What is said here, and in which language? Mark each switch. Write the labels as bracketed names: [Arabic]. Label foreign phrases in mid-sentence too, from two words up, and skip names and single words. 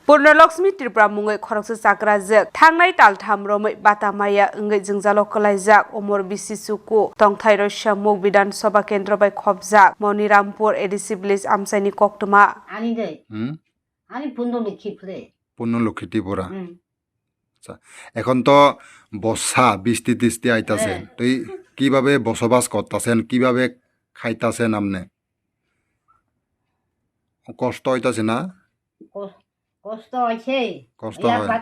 [Kok Borok] Purnalakshmi Tripura mungai khoroksa sakrajak thangnai taltham romai batamaya ungai jingjalo kalaijak omor bisisuku tongthairo samuk bidan sabha kendra bai khobjak Monirampur ADC village amsaini koktuma ani dei ani Purnalakshmi pure Purnalakshmi Tripura [Bangla] আচ্ছা এখন তো বর্ষা বৃষ্টি টিষ্টি আইতাছে তুই কিভাবে বসবাস করতেছেন কিভাবে খাইতাছেন আপনি কষ্ট হইতাছে না কষ্ট হয়েছে কষ্ট ইয়া হয়